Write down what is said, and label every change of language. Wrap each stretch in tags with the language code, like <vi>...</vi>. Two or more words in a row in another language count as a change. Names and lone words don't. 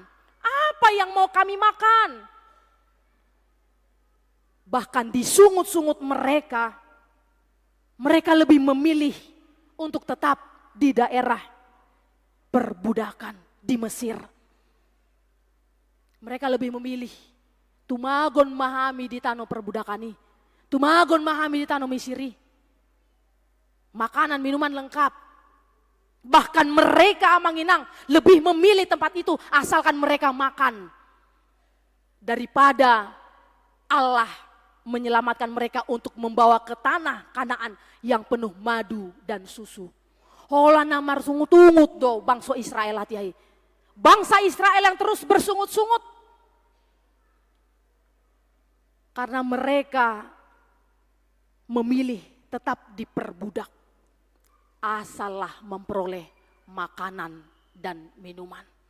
<id>Apa yang mau kami makan? Bahkan di sungut-sungut mereka, mereka lebih memilih untuk tetap di daerah perbudakan di Mesir. Mereka lebih memilih</id> <bbc>tumagon mahami di tanah perbudakani, tumagon mahami di tanah Misiri.</bbc> <id>Makanan, minuman lengkap. Bahkan mereka Amanginang lebih memilih tempat itu asalkan mereka makan. Daripada Allah menyelamatkan mereka untuk membawa ke tanah Kanaan yang penuh madu dan susu.</id> <bbc>Hola namar sungut-sungut do bangsa Israel hati-hati.</bbc> <id>Bangsa Israel yang terus bersungut-sungut. Karena mereka memilih tetap diperbudak. Asallah memperoleh makanan dan minuman.</id>